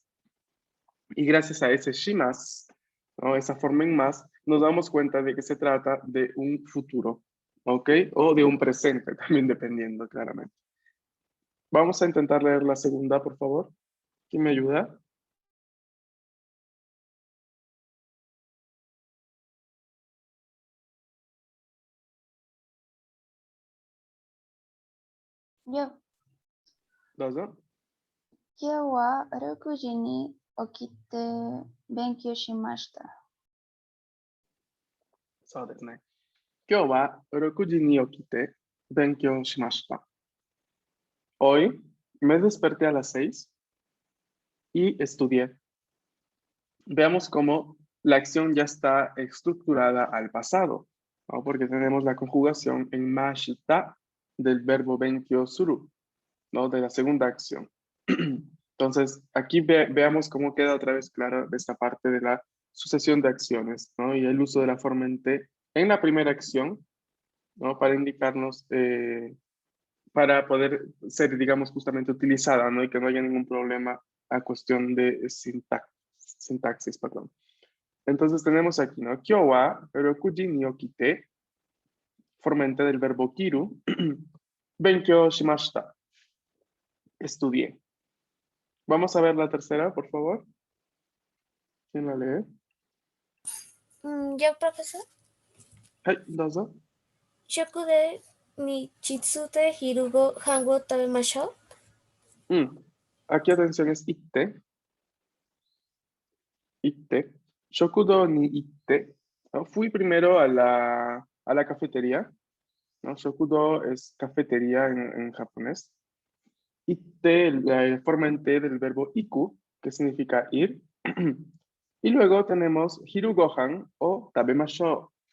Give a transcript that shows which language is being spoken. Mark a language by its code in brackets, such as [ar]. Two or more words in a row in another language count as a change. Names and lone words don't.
[es] Y gracias a ese shimas, ¿no? Esa forma en más, nos damos cuenta de que se trata de un futuro, ¿ok? O de un presente, también dependiendo, claramente. Vamos a intentar leer la segunda, por favor. ¿Quién me ayuda? Yo. どうぞ。 [ja] 今日は6時に起きて勉強しました。そうですね。今日は6時に起きて勉強しました。 [es] Hoy me desperté a las 6 y estudié. Veamos cómo la acción ya está estructurada al pasado, ¿no? Porque tenemos la conjugación en mashita del verbo [ja] 勉強する, [es] ¿no? De la segunda acción. Entonces, aquí veamos cómo queda otra vez clara esta parte de la sucesión de acciones, ¿no? Y el uso de la forma en T en la primera acción, ¿no? Para indicarnos, para poder ser, digamos, justamente utilizada, ¿no? Y que no haya ningún problema a cuestión de sintaxis, perdón. Entonces tenemos aquí, ¿no? [ja] 今日は6時に起きて, [es] forma en T del verbo kiru, [ja] 勉強しました, [es] estudié. Vamos a ver la tercera, por favor. ¿Quién la lee? Yo, profesor. [ja] はい、どうぞ。食で日で昼ご飯を食べましょう。 [es] Aquí atención es itte. Itte. [ja] 食堂に行って. [es] ¿No? Fui primero a la cafetería, ¿no? Shokudo es cafetería en japonés. Itte, la forma en T del verbo iku, que significa ir. Y luego tenemos [ja] 昼ご飯を食べましょう.